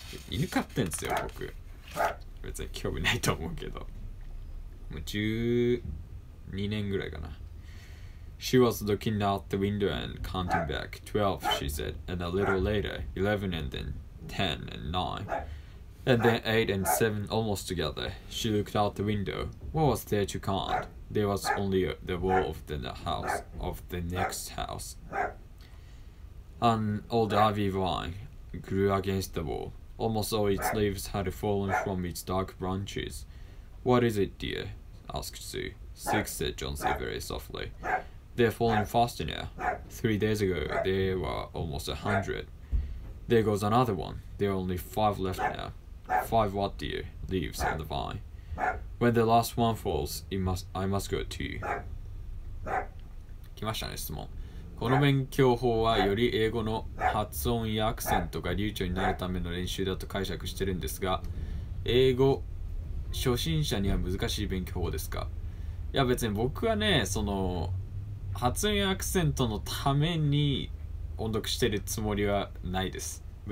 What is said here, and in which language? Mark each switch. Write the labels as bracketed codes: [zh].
[ja] 犬飼ってんすよ、僕。別に興味ないと思うけど。もう12年ぐらいかな。 [en] She was looking out the window and counting back. 12, she said, and a little later, 11 and then 10 and 9. And then 8 and 7 almost together. She looked out the window. What was there to count? There was only the wall of the house, of the next house. An old ivy vine grew against the wall. Almost all its leaves had fallen from its dark branches. What is it, dear? Asked Sue. 6, said Johnson very softly. They're falling faster now. 3 days ago, there were almost 100. There goes another one. There are only 5 left now. 5 what, dear? Leaves on the vine. When the last one falls, I must go too. [ja] 来ましたね、質問。この勉強法はより英語の発音やアクセントが流暢になるための練習だと解釈してるんですが、英語初心者には難しい勉強法ですか？いや別に僕はね、その発音やアクセントのために音読してるつもりはないです。